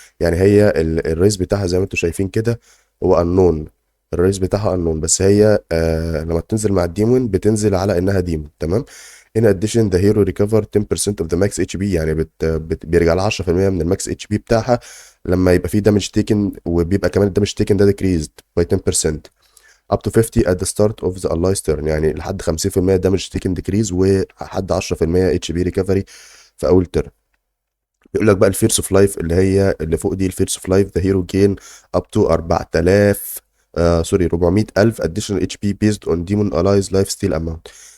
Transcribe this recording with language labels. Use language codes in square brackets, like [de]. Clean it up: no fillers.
[ar] يعني هي الريز بتاعها زي ما انتم شايفين كده هو unknown. الريز بتاعها unknown، بس هي لما بتنزل مع الديمون بتنزل على انها ديمون. تمام. [en] In addition the hero recover 10% of the max HP. [ar] يعني بيرجع لها 10% من الماكس اتش بي بتاعها لما يبقى فيه دامج تيكن، وبيبقى كمان الدامج تيكن ده [en] decreased by 10%. up to 50 at the start of the allies turn. [ar] يعني لحد 50% [en] damage taken decrease، [ar] ولحد 10% اتش بي [en] recovery [ar] في اول ترن. بيقول لك بقى [en] الفيرس of life [ar] اللي هي اللي فوق دي، [en] الفيرس of life the hero gain up to 4000 400,000 additional HP based on demon allies life steal amount.